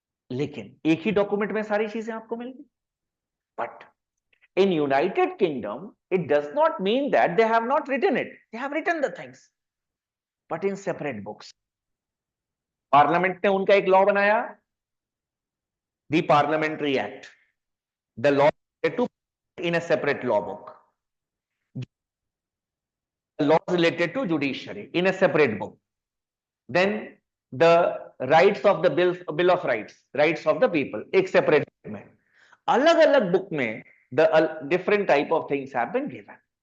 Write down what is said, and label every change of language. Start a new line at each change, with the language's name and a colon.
Hindi: लेकिन एक ही डॉक्यूमेंट में सारी चीजें आपको मिल गई.
English: But in United Kingdom, it does not mean that they have not written it. They have written the things, but in separate books.
Hindi: Parliament ने उनका एक लॉ बनाया,
English: the Parliamentary Act. The law related to in a separate law book. The laws related to judiciary in a separate book. Then the rights of the bill of rights of the people,
Hindi: एक separate book में. अलग-अलग book में
English: the different type of things have been given.